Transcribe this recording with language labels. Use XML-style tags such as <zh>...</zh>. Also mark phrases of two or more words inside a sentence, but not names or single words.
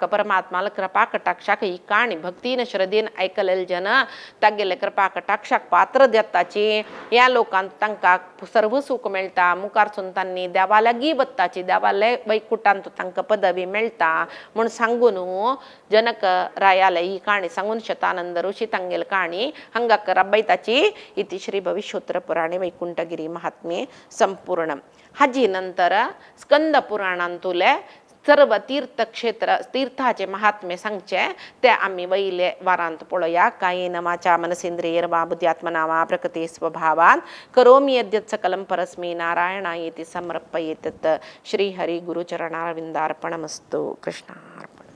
<kok>परमात्माला कृपा कटाक्षाक ही काणी भक्तीन श्रद्धेन ऐकलेल जन तगेले कृपा कटाक्षाक पात्र देताची या लोकांत तांका सर्व सुख मिळता मुखार सुनतांनी देवाला गी बत्ताची देवाला वैकुंठांत तांका पदवी मिळता म्हणून सांगून जनक रायाला ही काणी सांगून शतानंद ऋषी तांगेल काणी हंगाक रब्बैताची</kok> <sa>इति श्री भविष्योत्तर पुराणे वैकुंठगिरी महात्म्ये संपूर्ण</sa> <kok>हाजी नंतर स्कंद पुराणांतुले सर्व तीर्थक्षेत्र तीर्थाचे महात्म्य सांगचे ते आम्ही वैले वारांत पळया</kok> <sa>कायेन वाचा मनसेंद्रियर्वा बुद्ध्यात्मना वा प्रकृती स्वभावान करोमि यद्यत् सकलं परस्मै नारायणायेति समर्पयेत् श्री हरि गुरुचरणारविंदार्पणमस्तु कृष्णार्पणमस्तु।</sa>